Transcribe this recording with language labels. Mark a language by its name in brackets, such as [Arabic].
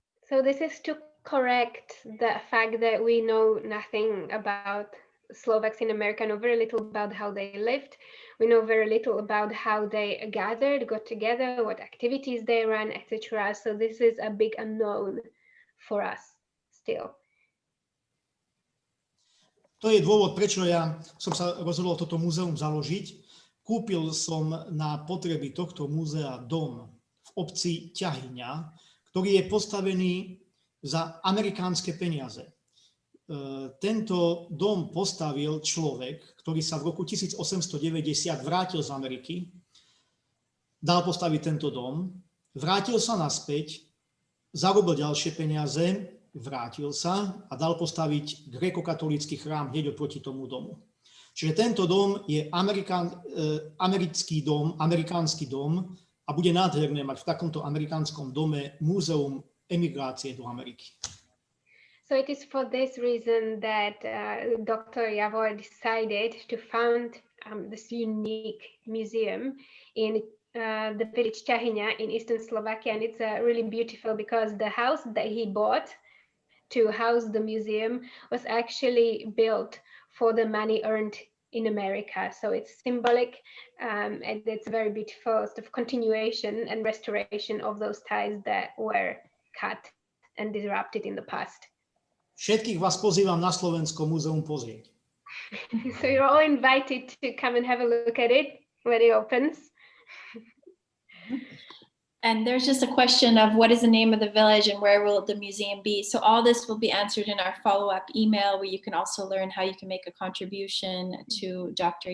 [English] So this is to correct the fact that we know nothing about Slovaks in America, know very little about how they lived. We know very little about how they gathered, got together, what activities they ran, etc. So this is a big unknown for us still. [Slovak] To je dôvod, prečo ja som sa rozhodol toto múzeum založiť. Kúpil som na potreby tohto múzea dom v obci Ťahyňa, ktorý je postavený za amerikánske peniaze. Tento dom postavil človek, ktorý sa v roku 1890 vrátil z Ameriky, dal postaviť tento dom, vrátil sa naspäť, zarobil ďalšie peniaze, vrátil sa a dal postaviť grékokatolícky chrám hneď oproti tomu domu. Čiže tento dom je amerikánsky dom a bude nádherné mať v takomto amerikánskom dome múzeum emigrácie do Ameriky. [English] So it is for this reason that Dr. Javor decided to found this unique museum in the village Ťahyňa in eastern Slovakia, and it's really beautiful because the house that he bought to house the museum was actually built for the money earned in America. So it's symbolic, and it's very beautiful sort of continuation and restoration of those ties that were cut and disrupted in the past. [Slovak] Všetkých vás pozývam na Slovensko múzeum pozrieť. [English] So you're all invited to come and have a look at it when it opens. And there's just a question of what is the name of the village and where will the museum be? So all this will be answered in our follow-up email, where you can also learn how you can make a contribution to Dr.